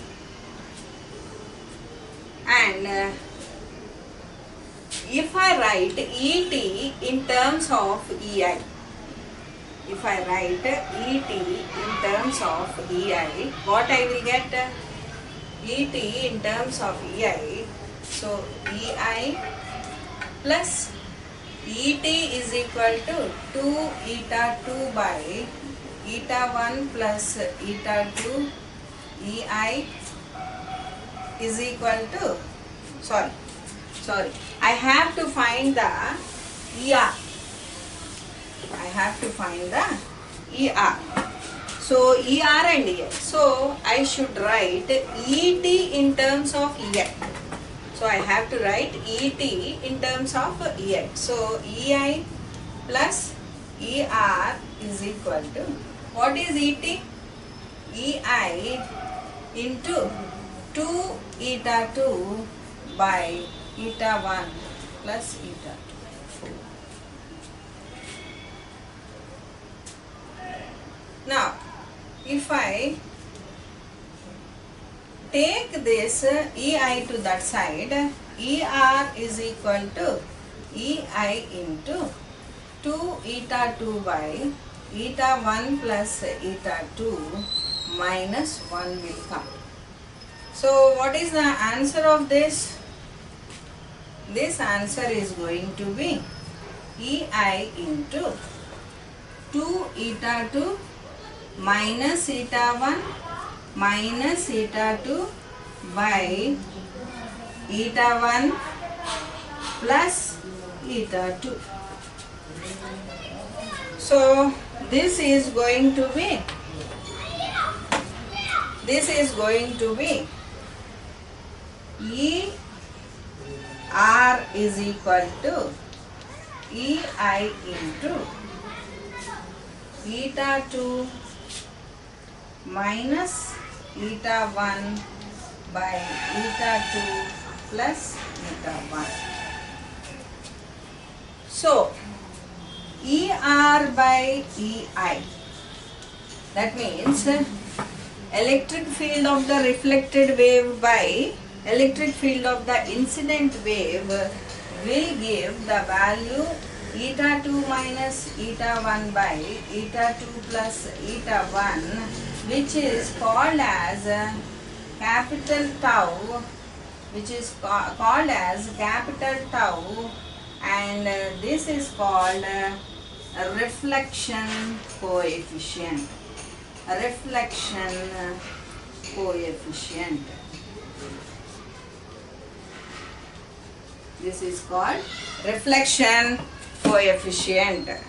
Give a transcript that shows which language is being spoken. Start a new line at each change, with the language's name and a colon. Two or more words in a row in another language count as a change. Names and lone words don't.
English: and if I write ET in terms of EI, if I write ET in terms of EI, what I will get? ET in terms of EI, so EI plus ET is equal to 2 eta 2 by eta 1 plus eta 2 EI is equal to, sorry, I have to find the ER. I have to find the ER. So ER and EI. So I should write ET in terms of EI. So I have to write ET in terms of EI. So EI plus ER is equal to, what is ET? EI into 2 eta 2 by eta 1 plus eta 2. Now, if I take this EI to that side, ER is equal to EI into 2 eta 2 by eta 1 plus eta 2 minus 1 will come. So what is the answer of this? this answer is going to be EI into 2 eta 2 minus eta 1 minus eta 2 by eta 1 plus eta 2. So this is going to be E R is equal to EI into eta 2 minus eta 1 by eta 2 plus eta 1. So ER by EI, that means electric field of the reflected wave by electric field of the incident wave will give the value eta 2 minus eta 1 by eta 2 plus eta 1, which is called as capital tau, and this is called reflection coefficient. This is called reflection coefficient.